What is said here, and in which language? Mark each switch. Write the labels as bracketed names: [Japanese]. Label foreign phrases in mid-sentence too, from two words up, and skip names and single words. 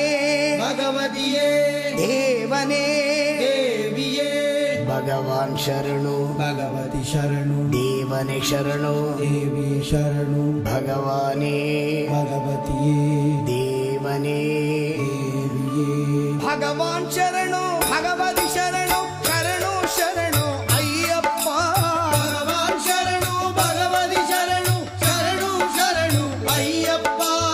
[Kannada] ಭಗವತಿಯೇ ದೇವನೇ ದೇವಿಯೇ ಭಗವಾನ್ ಶರಣು ಭಗವತಿ ಶರಣು ದೇವನೇ ಶರಣು ದೇವಿ ಶರಣು ಭಗವಾನೇ ಭಗವತಿಯೇ ದೇವನೇ ದೇವಿಯೇ ಭಗವಾನ್ ಶರಣು ಭಗವತಿ ಶರಣು ಶರಣು ಶರಣು ಅಯ್ಯಪ್ಪ ಭಗವಾನ್ ಶರಣು ಭಗವತಿ ಶರಣು ಶರಣು ಶರಣು ಅಯ್ಯಪ್ಪ